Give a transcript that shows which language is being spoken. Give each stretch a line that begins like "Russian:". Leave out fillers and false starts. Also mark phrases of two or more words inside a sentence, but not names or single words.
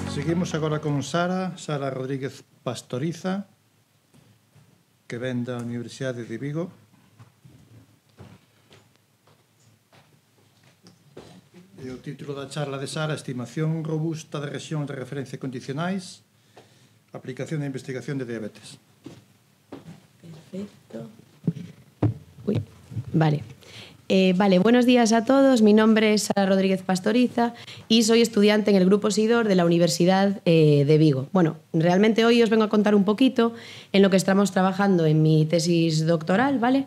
Galician: Seguimos agora con Sara Rodríguez Pastoriza, que ven da Universidade de Vigo. E o título da charla de Sara, Estimación robusta de rexións de referencia condicionais, aplicación da investigación de diabetes.
Spanish: Perfecto. Vale. Vale, buenos días a todos. Mi nombre es Sara Rodríguez Pastoriza y soy estudiante en el Grupo SIDOR de la Universidad de Vigo. Bueno, realmente hoy os vengo a contar un poquito en lo que estamos trabajando en mi tesis doctoral, ¿vale?